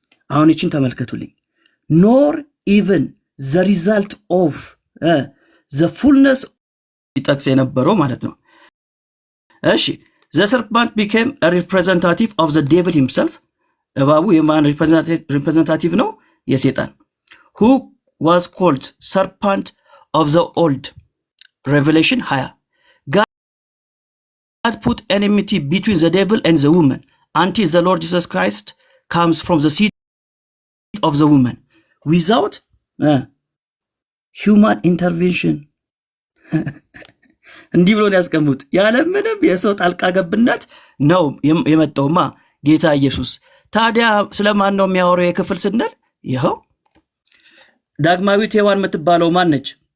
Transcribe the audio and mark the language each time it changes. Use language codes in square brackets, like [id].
[am] አሁን ይችን ተመልከቱልኝ። [en] ኖር ኢቨን ዘ ሪዛልት ኦፍ ዘ ፉልነስ [am] ይጠቅስ የነበረው ማለት ነው። እሺ [en] ዘ ሰርፓንት ቢኬም ሪፕሬዘንታቲቭ ኦፍ ዘ ዴቪል ሂምሰልፍ [am] እባቡ የማን ሪፕሬዘንታቲቭ ነው? የሴጣን [en] who was called serpent of the old Revelation 20. God put enmity between the devil and the woman until the Lord Jesus Christ comes from the seed of the woman without human intervention. [am] እንዲህ ብሎ ያስቀምጡት ያለ ምንም የሰው ጣልቃ ገብነት ነው የመጣውማ ጌታ ኢየሱስ። ታዲያ ስለማን ነው የሚያወራው የክፍል ስንል ይኸው ዳግማዊት ሔዋን የምትባለው ማን ነች?